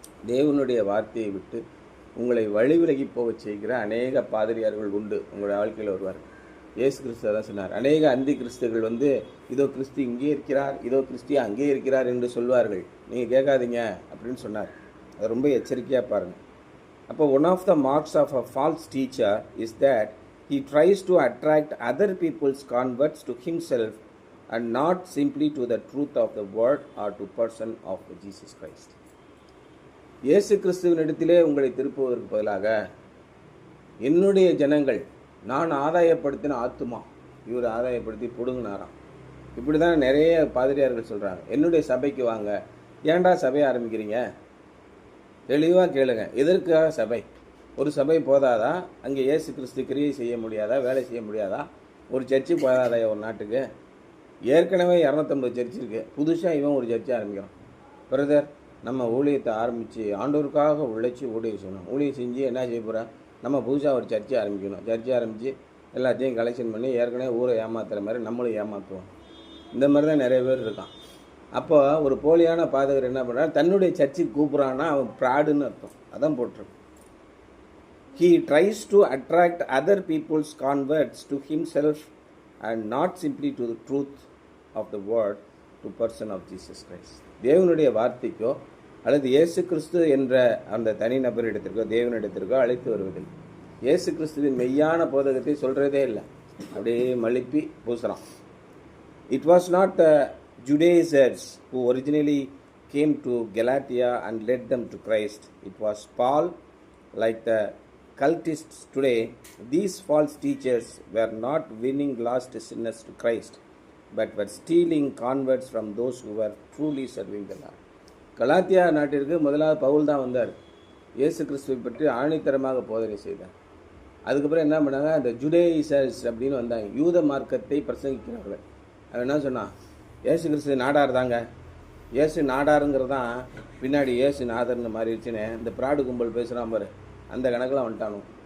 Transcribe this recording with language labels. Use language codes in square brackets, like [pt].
[ta] தேவனுடைய வார்த்தையை விட்டு உங்களை வழிவிலகி போக செய்கிற அநேக பாதிரியார்கள் உண்டு, உங்களுடைய வாழ்க்கையில் வருவார்கள். இயேசு கிறிஸ்து தான் சொன்னார். அநேக அந்தி கிறிஸ்துகள் வந்து இதோ கிறிஸ்து இங்கே இருக்கிறார், இதோ கிறிஸ்து அங்கே இருக்கிறார் என்று சொல்வார்கள், நீங்கள் கேட்காதீங்க அப்படின்னு சொன்னார். அது ரொம்ப எச்சரிக்கையாக பாருங்கள். அப்போ [en] One of the marks of a false teacher is that he tries to attract other people's converts to himself and not simply to the truth of the word or to person of Jesus Christ. [ta] இயேசு கிறிஸ்துவினிடத்திலே உங்களை திருப்புவதற்கு பதிலாக என்னுடைய ஜனங்கள், நான் ஆதாயப்படுத்தின ஆத்துமா, இவர் ஆதாயப்படுத்தி பிடுங்கினாராம். இப்படி தான் நிறைய பாதிரியார்கள் சொல்கிறாங்க. என்னுடைய சபைக்கு வாங்க. ஏன்டா சபையை ஆரம்பிக்கிறீங்க? தெளிவாக கேளுங்க. எதற்காக சபை? ஒரு சபை போதாதா? அங்கே இயேசு கிறிஸ்து கிரியை செய்ய முடியாதா? வேலை செய்ய முடியாதா? ஒரு சர்ச்சு போதாதா ஒரு நாட்டுக்கு? ஏற்கனவே 250 சர்ச் இருக்குது, புதுசாக இவன் ஒரு சர்ச்சை ஆரம்பிக்கிறான். பிரதர், நம்ம ஊழியத்தை ஆரம்பித்து ஆண்டவருக்காக உழைச்சி ஊழியம் செய்யணும். ஊழியம் செஞ்சு என்ன செய்ய போகிறேன்? நம்ம புதுசாக ஒரு சர்ச்சை ஆரம்பிக்கணும். சர்ச்சை ஆரம்பித்து எல்லாத்தையும் கலெக்ஷன் பண்ணி ஏற்கனவே ஊரை ஏமாத்துகிற மாதிரி நம்மளும் ஏமாற்றுவோம். இந்த மாதிரி தான் நிறைய பேர் இருக்கான். அப்போ ஒரு போலியான பாதகர் என்ன பண்ணுறாரு, தன்னுடைய சர்ச்சுக்கு கூப்பிட்றான்னா அவன் ப்ராடுன்னு அர்த்தம். அதான் போட்டிருக்கு. [en] He tries to attract other people's converts to himself and not simply to the truth of the word, to person of Jesus Christ. [ta] தேவனுடைய வார்த்தைக்கோ அல்லது இயேசு கிறிஸ்து என்ற அந்த தனிநபரிடத்திற்கோ தேவனிடத்திற்கோ அழைத்து வருவதில்லை. இயேசு கிறிஸ்துவின் மெய்யான போதகத்தை சொல்கிறதே இல்லை, அப்படியே மழுப்பி பூசுகிறான். [en] It was not the Judaizers who originally came to Galatia and led them to Christ. It was Paul. Like the cultists today, these false teachers were not winning lost sinners to Christ, but were stealing converts from those who were truly serving the Lord. [ta] Galatia நாட்டிற்கு முதலாவது பவுல் தான் வந்தார். இயேசு கிறிஸ்துவை பற்றி ஆணித்தரமாக போதனை செய்தார். அதுக்கப்புறம் என்ன பண்ணாங்க, அந்த ஜுடேயிசர்ஸ் அப்படின்னு வந்தாங்க, யூத மார்க்கத்தை பிரசங்கிக்கிறார்கள். அவன் என்ன சொன்னான், இயேசு கிறிஸ்து நாடார் தாங்க, இயேசு நாடாருங்கிறது தான் பின்னாடி இயேசு நாதர்னு மாறிடுச்சுன்னு இந்த ப்ராடு கும்பல் பேசுகிறான் பாரு, அந்த கணக்கில் வந்துட்டானோ.